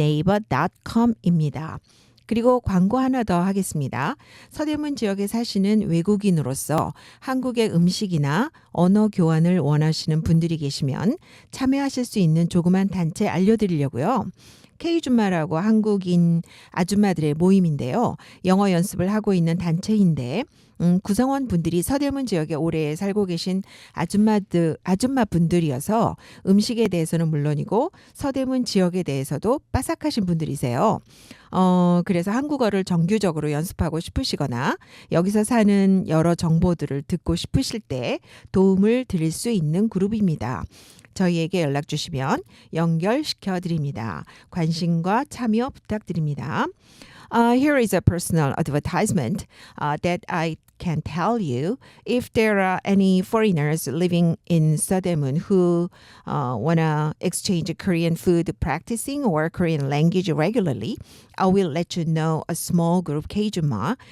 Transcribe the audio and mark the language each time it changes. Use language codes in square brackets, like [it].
[ko] exchange1-@naver.com입니다. 그리고 광고 하나 더 하겠습니다. 서대문 지역에 사시는 외국인으로서 한국의 음식이나 언어 교환을 원하시는 분들이 계시면 참여하실 수 있는 조그만 단체 알려드리려고요. K줌마라고 한국인 아줌마들의 모임인데요. 영어 연습을 하고 있는 단체인데 구성원 분들이 서대문 지역에 오래 살고 계신 아줌마 분들이어서 음식에 대해서는 물론이고 서대문 지역에 대해서도 빠삭하신 분들이세요. 그래서 한국어를 정규적으로 연습하고 싶으시거나 여기서 사는 여러 정보들을 듣고 싶으실 때 도움을 드릴 수 있는 그룹입니다. 저희에게 연락 주시면 연결시켜 드립니다. 관심과 참여 부탁드립니다. [en] Here is a personal advertisement that I can tell you. If there are any foreigners living in Sodemon who want to exchange Korean food practicing or Korean language regularly, I will let you know a small group, gajaeulradio.